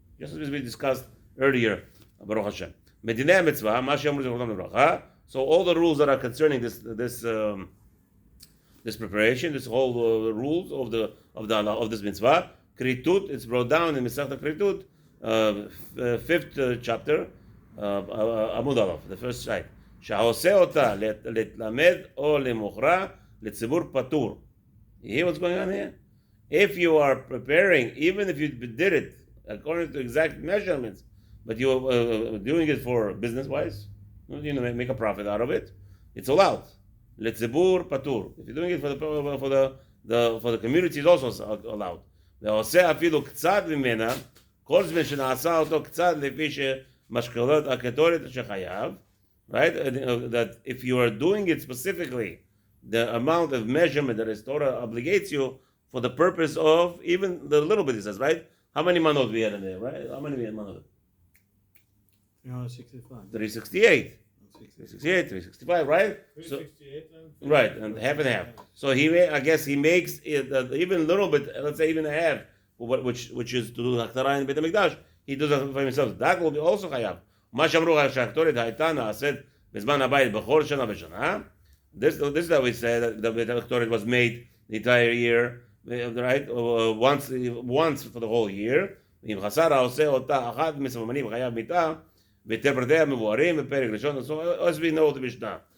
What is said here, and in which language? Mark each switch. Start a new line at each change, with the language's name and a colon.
English: Just as we discussed earlier, Baruch Hashem. Medinei Mitzvah, Ma she'amru zechrotam lebracha. So all the rules that are concerning this preparation, this whole rules of this mitzvah, Kritut, it's brought down in Masechta Kritut, 5th chapter, Amud Aleph, the first side.
Hebrew: שהעושה אותה לתלמד או למוכרה לציבור פטור.
English: You hear what's going on here? If you are preparing, even if you did it according to exact measurements, but you are doing it for business-wise, make a profit out of it, it's allowed.
Hebrew: לציבור פטור.
English: If you're doing it for the community, it's also allowed.
Hebrew: והעושה אפילו קצת ממנה, כל זמן שנעשה אותו קצת לפי שמשקלות הקטורת שחייב,
English: right? That if you are doing it specifically, the amount of measurement that His Torah obligates you for the purpose of even the little bit, it says, right? How many manot we had in there, right? How many we had manot? 365. 368. 365, right? So, 368 and right, and half and half. So I guess he makes it even a little bit, let's say even a half, which is to do Haktarah in Beit HaMikdash. He does that for himself. That will be also chayav.
Hebrew: מה שאמרו שהקטורת הייתה נעשית בזמן הבית בכל שנה ושנה.
English: This is that we say that the הקטורת was made the entire year, right? Once for the whole year.
Hebrew: אם חסר העושה אותה אחת מסממנים חייב מיתה, ויתר פרטיה מבוארים בפרק ראשון,
English: as we know the
Hebrew: משנה.